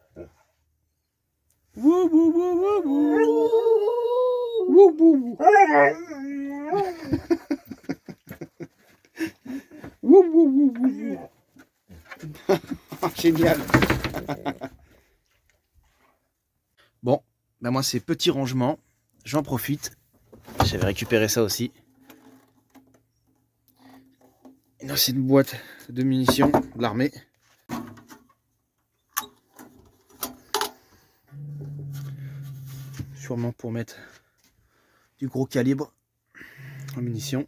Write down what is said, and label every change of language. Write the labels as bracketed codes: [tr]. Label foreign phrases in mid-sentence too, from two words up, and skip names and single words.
[fr] Wou, wou, wou, wou, wou. Wou, wou, wou. Wou, wou, wou, wou, wou. Génial. Bon, ben moi c'est petit rangement, j'en profite. J'avais récupéré ça aussi. Une ancienne boîte de munitions de l'armée. Sûrement pour mettre du gros calibre en munitions.